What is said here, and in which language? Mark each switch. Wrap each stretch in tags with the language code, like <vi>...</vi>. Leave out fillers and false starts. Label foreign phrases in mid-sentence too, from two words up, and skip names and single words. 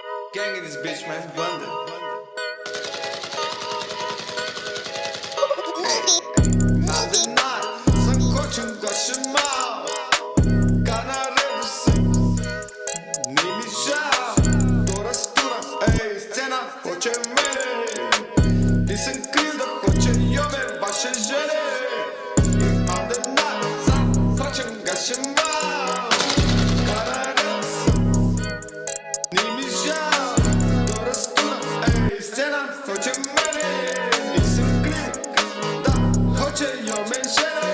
<en>Gang in this bitch, man.</en> <sr>Banda. Хочем гашима, канаредуса, не миша, до растура, ей, сцена, хоче мене, nisam kriv da hoće i ove vaše žene, imam denar, hoćem gashima, kanaredusa, ni mi žao, do rastura, ej, scena, hoće mene, nisam kriv da hoće i ove žene.</sr>